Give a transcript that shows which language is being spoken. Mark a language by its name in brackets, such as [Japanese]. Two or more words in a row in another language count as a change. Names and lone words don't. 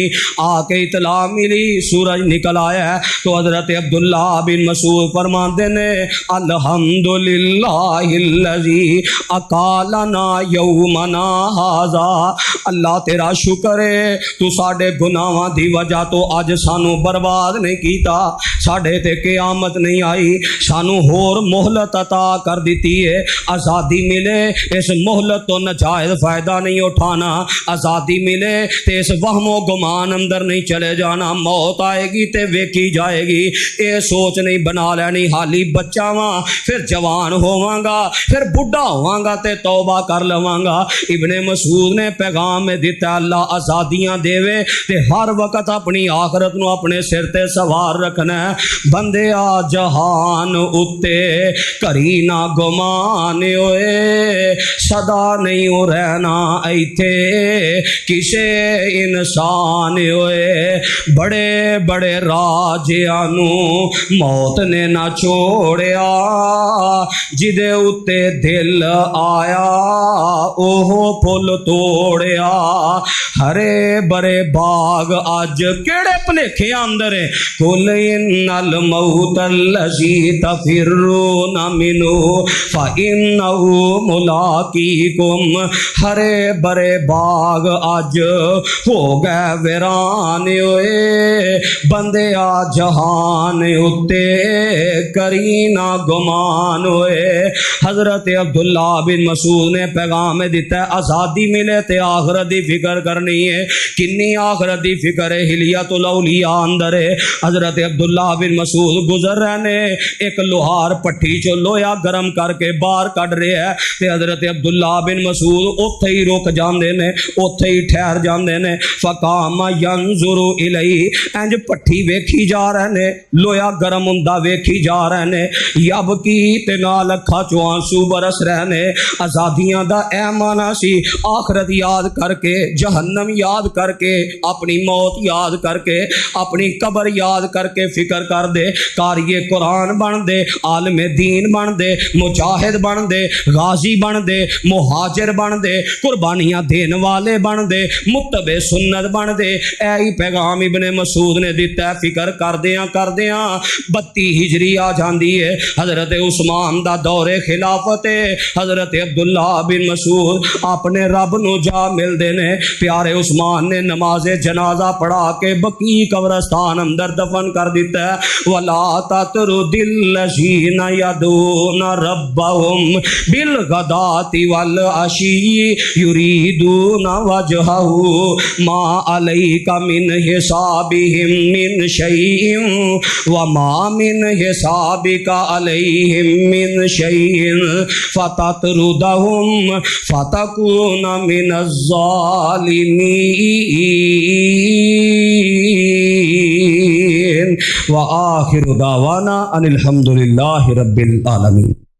[Punjabi] آکے اطلاع ملی سورج نکل آیا تو حضرت عبداللہ بن مسعود فرماتے نے [Arabic] الحمد لله الذي أقالنا يومنا هذا, [Punjabi] اللہ تیرا شکر ہے تو ساڈے گناہاں دی وجہ تو اج سانوں برباد نہیں کیتا، ساڈے تے قیامت نہیں آئی، سانوں ہور مہلت عطا کر دی ہے. آزادی ملے اس مہلت تو ناجائز فائدہ نہیں اٹھانا، آزادی ملے تو اس وہم و گمان اندر نہیں چلے جانا. موت آئے گی تو ویکھی جائے گی، یہ سوچ نہیں بنا لینی ہالی بچہ واں فیر جوان ہوواں گا فیر بڈھا ہوواں گا تے توبہ کر لواں گا. ابن مسعود نے پیغام میں دتا اللہ آزادیاں دیوے تے ہر وقت اپنی آخرت نوں اپنے سر تے سوار رکھنا ہے. بندے آ جہان اتے کری نہ گمان ہوئے، سدا نہیں ہو رہنا ایتھے کسے انسان ہوئے. بڑے بڑے راجیاں نوں موت نے نہ چھوڑیا، جیدے اتے دل آیا اوہو پھل توڑیا. ہرے بھرے باغ اج کیڑے بھلیکھے اندر ہے, [Arabic] قل إن الموت الذي تفرون منه فإنه ملاقيكم. [Punjabi] ہرے بھرے باغ اج ہو گئے ویران ہوئے، بندے آ جہان اتے کری نہ گمان ہوئے. حضرت عبداللہ بن مسعود نے پیغام دتا آزادی ملے تے آخرت دی فکر کرنی ہے. کنی آخرت دی فکر ہے، حلیۃ الاولیاء اندر ہے. حضرت عبداللہ بن مسعود گزر رہے نے، اک لوہار پٹی چوں لوہا گرم کر کے باہر کڈھ رہا ہے تے حضرت عبداللہ بن مسعود اوتھے ہی رک جاتے نے، اوتھے ہی ٹھہر جاتے نے. [Arabic] فقام ينظر إليه, [Punjabi] انج پٹی ویکھی جا رہے نے، لوہا گرم ہوندا ویکھی جا رہے نے. یبکی تے نال اکھاں چوں آنسو برس رہے نے. آزادیاں دا اے معنیٰ سی آخرت یاد کر کے، جہنم یاد کر کے، اپنی موت یاد کر کے، اپنی قبر یاد کر کے فکر کر دے، قاری قرآن بن دے، عالم دین بن دے، مجاہد بن دے، غازی بن دے، مہاجر بن دے، قربانیاں دین والے بن دے، متبع سنت بن دے۔ اے پیغام ابن مسعود نے دیتا ہے۔ فکر کردیاں 32 ہجری آ جاندی ہے، حضرت عثمان دا دور خلافت ہے، حضرت عبداللہ بن مسعود اپنے رب نو جا ملدے نے۔ پیارے عثمان نے نماز جنازہ پڑھا کے بقیع قبرستان اندر دفن کر دیتا ہے۔ [Arabic] وَلَا تَطْرُدِ الَّذِينَ يَدْعُونَ رَبَّهُمْ بِالْغَدَاةِ وَالْعَشِيِّ يُرِيدُونَ وَجْهَهُ مَا عَلَيْكَ مِنْ حِسَابِهِمْ مِنْ شَيْءٍ وَمَا مِنْ حِسَابِكَ عَلَيْهِمْ مِنْ شَيْءٍ فَتَطْرُدَهُمْ فَتَكُونَ مِنَ الظَّالِمِينَ وآخر دعوانا ان الحمد للہ رب العالمین۔